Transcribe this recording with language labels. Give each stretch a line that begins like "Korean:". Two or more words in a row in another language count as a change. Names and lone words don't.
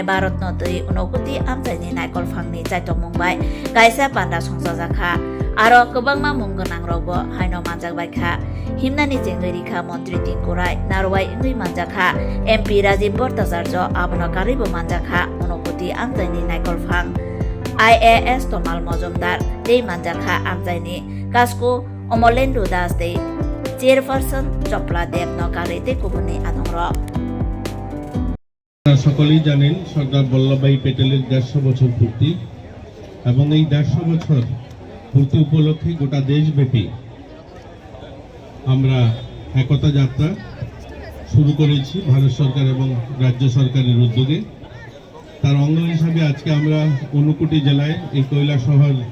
Kok Borok: Bharatno Tui Unokuti Amjaini Naikol Phangni Chaitok Mungbai Kaisa Panda Songsajaka Aro Kobangma Munggonang Rogo Haino Manjakbaikha Himnani Jengrika Montri Tingkurai Narwai Ingui Manjakha MP Rajiv Bhattacharya Abono Karibo Manjakha Unokuti Amjaini Naikol Phang IAS Tomal Mojumdar Dei Manjakha Amjaini Kasko Omolendu Das Dei Chairperson Chopla Dev Nokarete Kubuni Anongro
Bangla: সকলেই জানেন সরদার বল্লভভাই প্যাটেলের 150 বছর পূর্তি এবং এই 150 বছর পূর্তি উপলক্ষে গোটা দেশব্যাপী আমরা একতা যাত্রা শুরু করেছি ভারত সরকার এবং রাজ্য সরকারের উদ্যোগে তার অঙ্গ হিসাবে আজকে আমরা ঊনকোটি জেলায় এই কৈলাসহর